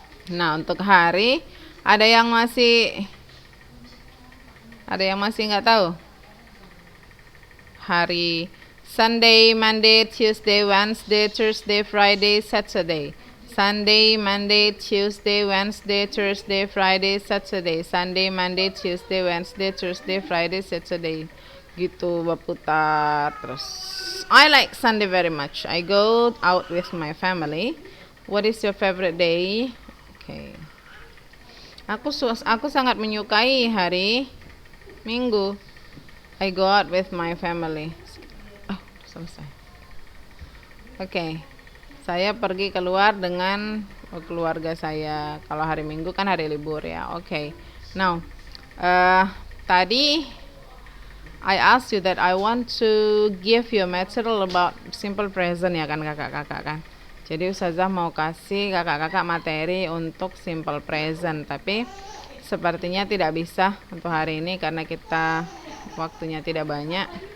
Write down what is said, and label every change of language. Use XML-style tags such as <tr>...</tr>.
<id>Nah, untuk hari ada yang masih nggak tahu?</id> <en>Hari Sunday, Monday, Tuesday, Wednesday, Thursday, Friday, Saturday. Sunday, Monday, Tuesday, Wednesday, Thursday, Friday, Saturday. Sunday, Monday, Tuesday, Wednesday, Thursday, Friday, Saturday.</en> <id>Gitu berputar terus.</id> <en>I like Sunday very much. I go out with my family. What is your favorite day? Okay.</en> <id>Aku sangat menyukai hari Minggu.</id> <en>I go out with my family.</en> <id>Selesai.</id> <en>Oke.</en> <id>Saya pergi keluar dengan keluarga saya. Kalau hari Minggu kan hari libur ya. Oke. Now, tadi</id> <en>I ask you that I want to give you material about simple present</en> <id>ya kan kakak-kakak kan. Jadi Ustazah mau kasih kakak-kakak materi untuk simple present, tapi sepertinya tidak bisa untuk hari ini karena kita waktunya tidak banyak.</id>